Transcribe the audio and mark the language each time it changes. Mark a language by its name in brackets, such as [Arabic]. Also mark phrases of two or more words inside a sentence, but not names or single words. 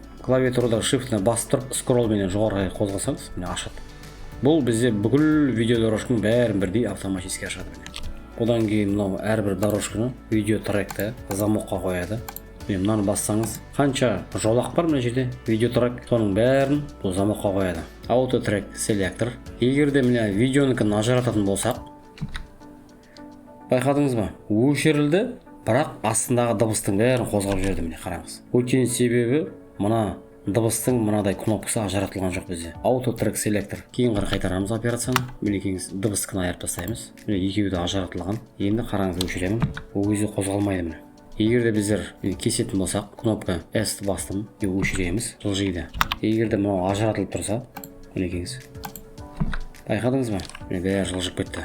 [Kazakh] Клавиатурада shift'ні басып тұрып, скроллменен жоғарыға қозғасаңыз, міне ашады. Бұл бізде бүкіл видео дорожканың бәрін бірдей автоматически ашады. Одан кейін мынау әрбір дорожканы видео тректі замокқа қояды. Мынаны бассаңыз, қанша жолақ бар мына жерде видео трек, соның бәрін бұл замокқа қояды. [English] Auto track selector. [Kazakh] Егер де міне видеоныкін ажырататын болсақ, байқадыңыз ба? Өшірілді, бірақ астындағы дыбыстың бәрін қозғап жіберді. Міне қараңыз. Өйткені себебі мына дыбыстың мынадай кнопкасы ажыратылған жоқ бізде. [English] Auto track selector. [Kazakh] Кейін қарай қайтарамыз операцияны. Мінекейіңіз дыбыстыны айырып тастаймыз. Міне екеуі де ажыратылған. Енді қараңыз, өшіремін. Ол кезде қозғалмайды міне. Егер де біздер кесетін болсақ, кнопка S-ті бастым, өшіреміз, жылжиды. Егер де мынау ажыратылып тұрса, мінекейіңіз. Байқадыңыз ба? Міне бәрі жылжып кетті.